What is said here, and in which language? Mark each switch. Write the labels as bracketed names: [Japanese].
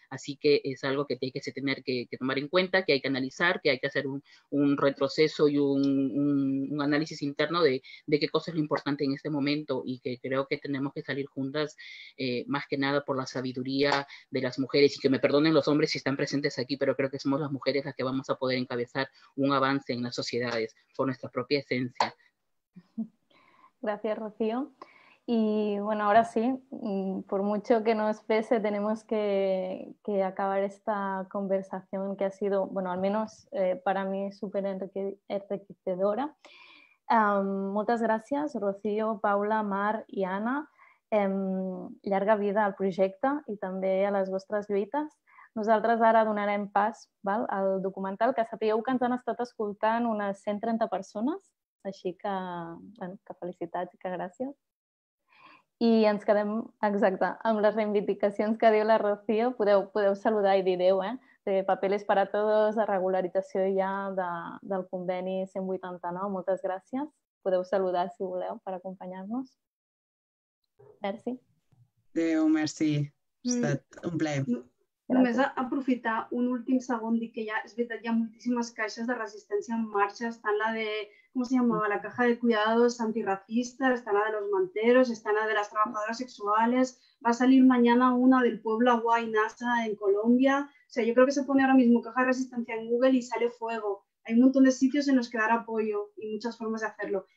[Spanish] Así que es algo que hay que tener que tomar en cuenta, que hay que analizar, que hay que hacer un retroceso y un análisis interno de qué cosa es lo importante en este momento y que creo que tenemos que salir juntas más que nada por la sabiduría de las mujeres y que me perdonen los hombres si están presentes aquí, pero creo que somos las mujeres las que vamos a poder encabezar un avance en las sociedades por nuestra propia esencia. Gracias, Rocío. Y bueno, ahora sí, por mucho que nos pese, tenemos que acabar esta conversación que ha sido, bueno, al menos para mí súper enriquecedora. [Catalan] Moltes gràcies, Rocío, Paula, Mar i Anna. Llarga vida al projecte i també a les vostres lluites. Nosaltres ara donarem pas al documental, que sapigueu que ens han estat escoltant unes 130 persones, així que, bueno, que felicitats i que gràcies. I ens quedem, exacte, amb les reivindicacions que diu la Rocío. Podeu saludar i dir adéu, de Papeles para Todos, de regularització ja del conveni 189. Moltes gràcies. Podeu saludar, si voleu, per acompanyar-nos. Merci. Adéu, merci. Ha estat un plaer. Només aprofitar un últim segon, dir que ja, és veritat, hi ha moltíssimes caixes de resistència en marxa. Està la de, [Spanish] ¿cómo se llamaba? La caja de cuidados antirracista, está la de los manteros, está la de las trabajadoras sexuales. Va a salir mañana una del pueblo Agua y Nasa en Colombia. O sea, yo creo que se pone ahora mismo caja de resistencia en Google y sale fuego. Hay un montón de sitios en los que dar apoyo y muchas formas de hacerlo.